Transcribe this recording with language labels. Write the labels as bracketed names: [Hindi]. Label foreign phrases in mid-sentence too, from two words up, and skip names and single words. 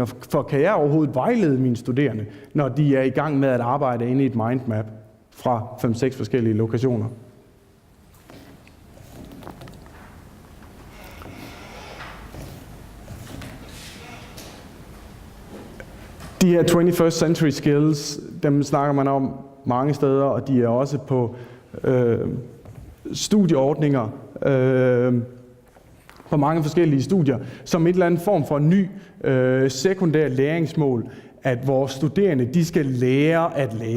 [Danish] For kan jeg overhovedet vejlede mine studerende, når de er i gang med at arbejde inde i et mindmap fra 5-6 forskellige lokationer? De her [English] 21st century skills, [Danish] dem snakker man om mange steder, og de er også på studieordninger på mange forskellige studier, som et eller andet form for en ny sekundær læringsmål, at vores studerende, de skal lære at lære.